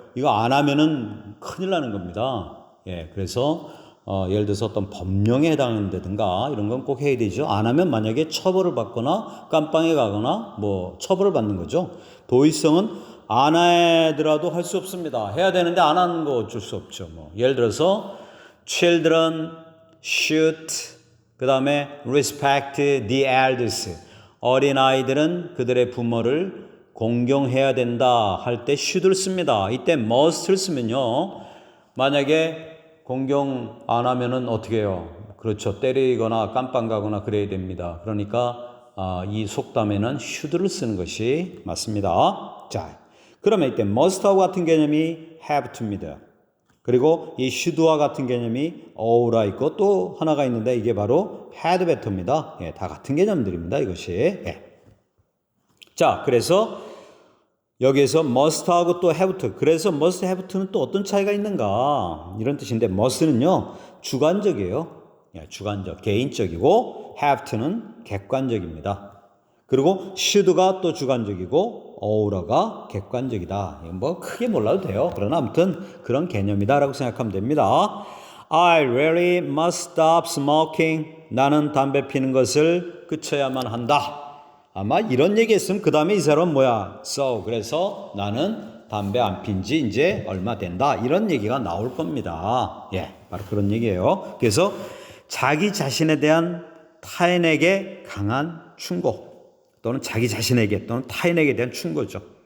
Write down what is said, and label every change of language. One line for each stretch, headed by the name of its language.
Korean: 이거 안 하면은 큰일 나는 겁니다. 그래서 예를 들어서 어떤 법령에 해당한다든가 이런 건 꼭 해야 되죠. 안 하면 만약에 처벌을 받거나 깜빵에 가거나 뭐 처벌을 받는 거죠. 도의성은 안 하더라도 할 수 없습니다. 해야 되는데 안 하는 거 어쩔 수 없죠. 예를 들어서
English: children should,
Korean: 그 다음에
English: respect the elders.
Korean: 어린아이들은 그들의 부모를 공경해야 된다 할 때 should를 씁니다. 이때 must를 쓰면요. 만약에 공경 안 하면은 어떻게 해요? 그렇죠. 때리거나 깜빵 가거나 그래야 됩니다. 그러니까 이 속담에는 should를 쓰는 것이 맞습니다. 자, 그러면 이때 must하고 같은 개념이 have to입니다. 그리고 이 should와 같은 개념이 ough가 있고 또 하나가 있는데 이게 바로 had better입니다. 다 같은 개념들입니다. 이것이. 자, 그래서 여기에서 must하고 또 have to. 그래서 must, have to는 또 어떤 차이가 있는가? 이런 뜻인데 must는요. 주관적이에요. 주관적, 개인적이고 have to는 객관적입니다. 그리고 should가 또 주관적이고 ough가 객관적이다. 뭐 크게 몰라도 돼요. 그러나 아무튼 그런 개념이다라고 생각하면 됩니다.
English: I really must stop smoking.
Korean: 나는 담배 피는 것을 그쳐야만 한다. 아마 이런 얘기 했으면 그 다음에 이 사람은 뭐야? So, 그래서 나는 담배 안 핀 지 이제 얼마 된다. 이런 얘기가 나올 겁니다. 바로 그런 얘기예요. 그래서 자기 자신에 대한 타인에게 강한 충고 또는 자기 자신에게 또는 타인에게 대한 충고죠.